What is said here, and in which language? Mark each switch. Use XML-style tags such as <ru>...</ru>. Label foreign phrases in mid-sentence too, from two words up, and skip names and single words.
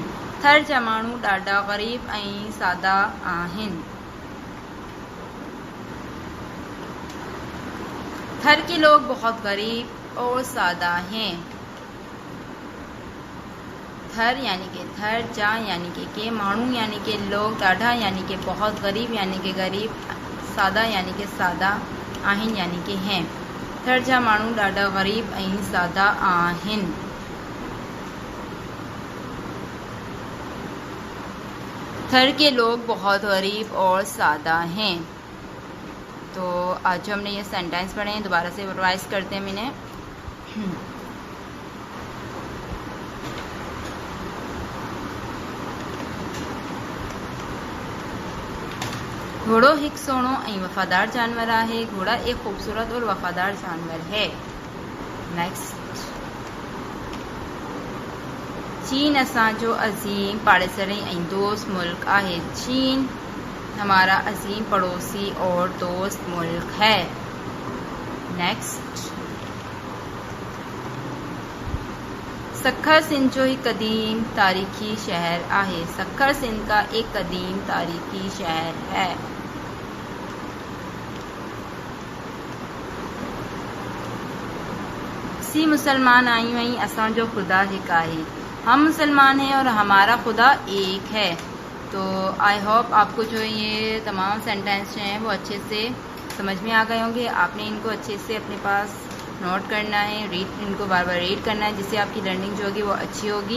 <sd>थर जा माण्हू ॾाढा ग़रीब ऐं सादा आहिनि।</sd> <ur>تھر کے لوگ بہت غریب اور سادہ ہیں. تھر یعنی کہ تھر، جا یعنی کہ ماڻهو یعنی کہ لوگ، ڏاڍا یعنی کہ بہت، غریب یعنی کہ غریب، سادہ یعنی کہ سادہ، آهن یعنی کہ ہیں.</ur> <sd>थर जा माण्हू ॾाढा ग़रीब ऐं सादा आहिनि।</sd> <ur>تھر کے لوگ بہت غریب اور سادہ ہیں. تو آج جو ہم نے یہ سینٹینس پڑھے ہیں، دوبارہ سے ریوائز کرتے ہیں میں نے.</ur> <sd>घोड़ो हिकु सोणो ऐं वफ़ादार जानवर आहे।</sd> <ur>گھوڑا ایک خوبصورت اور وفادار جانور ہے. नेक्स्ट।</ur> <sd>चीन असांजो अज़ीम पाड़ेसरी ऐं दोस्त मुल्क आहे।</sd> <ur>چین ہمارا عظیم پڑوسی اور دوست ملک ہے.</ur> <sd>नेक्स्ट। सखर सिंध जो एक कदीम तारीखी शहर आहे।</sd> <ur>سکھر سندھ کا ایک قدیم تاریخی شہر ہے.</ur> <sd>सी मुसलमान आयूं ऐं असांजो खुदा हिकु आहे।</sd> <ur>ہم مسلمان ہیں اور ہمارا خدا ایک ہے. تو</ur> <en>I hope</en> <ur>آپ کو جو یہ تمام سینٹینس جو ہیں وہ اچھے سے سمجھ میں آ گئے ہوں گے. آپ نے ان کو اچھے سے اپنے پاس نوٹ کرنا ہے، ان کو بار بار ریڈ کرنا ہے، جس سے آپ کی لرننگ جو ہوگی وہ اچھی ہوگی.</ur>